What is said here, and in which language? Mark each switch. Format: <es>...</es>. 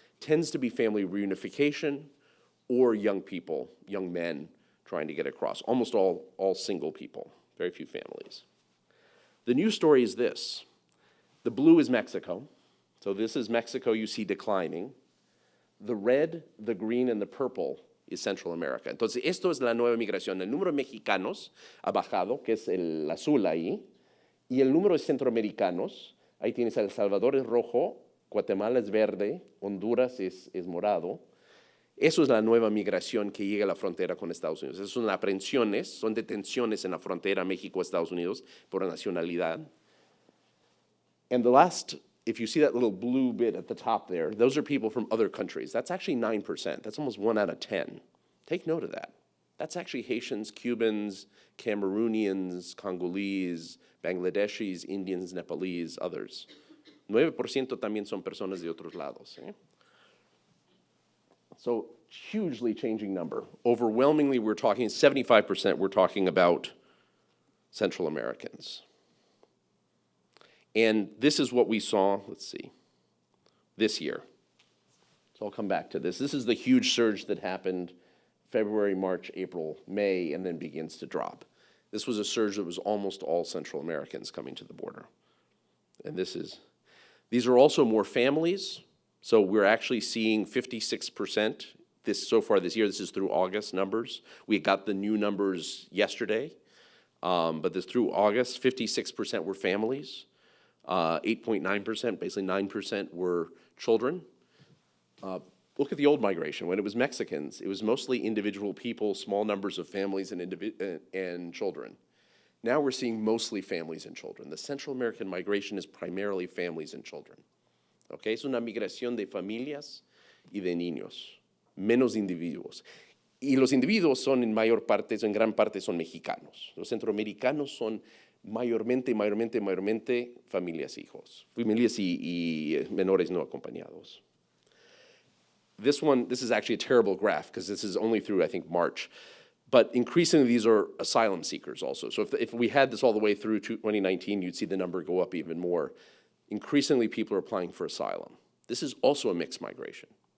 <en>Tends to be family reunification or young people, young men trying to get across. Almost all single people, very few families. The news story is this. The blue is Mexico. So this is Mexico you see declining. The red, the green, and the purple is Central America.</en> <es>Entonces, esto es la nueva migración. El número de mexicanos ha bajado, que es el azul ahí, y el número de centroamericanos. Ahí tienes El Salvador es rojo, Guatemala es verde, Honduras es morado. Eso es la nueva migración que llega a la frontera con Estados Unidos. Esas son aprehensiones, son detenciones en la frontera México-Estados Unidos por nacionalidad.</es> <en>And the last, if you see that little blue bit at the top there, those are people from other countries. That's actually 9%. That's almost 1 out of 10. Take note of that. That's actually Haitians, Cubans, Cameroonians, Congolese, Bangladeshis, Indians, Nepalese, others.</en> <es>9% también son personas de otros lados. So</es> <en>hugely changing number. Overwhelmingly, we're talking 75%, we're talking about Central Americans. And this is what we saw, let's see, this year. So I'll come back to this. This is the huge surge that happened February, March, April, May, and then begins to drop. This was a surge that was almost all Central Americans coming to the border. And these are also more families. So we're actually seeing 56% so far this year. This is through August numbers. We got the new numbers yesterday, but this through August, 56% were families, 8.9%, basically 9% were children. Look at the old migration. When it was Mexicans, it was mostly individual people, small numbers of families and children. Now we're seeing mostly families and children. The Central American migration is primarily families and children.</en> <es>Okay, es una migración de familias y de niños, menos individuos. Y los individuos son en gran parte son mexicanos. Los centroamericanos son mayormente familias y menores no acompañados.</es> <en>This is actually a terrible graph because this is only through, I think, March. But increasingly, these are asylum seekers also. So if we had this all the way through 2019, you'd see the number go up even more. Increasingly, people are applying for asylum. This is also a mixed migration.</en>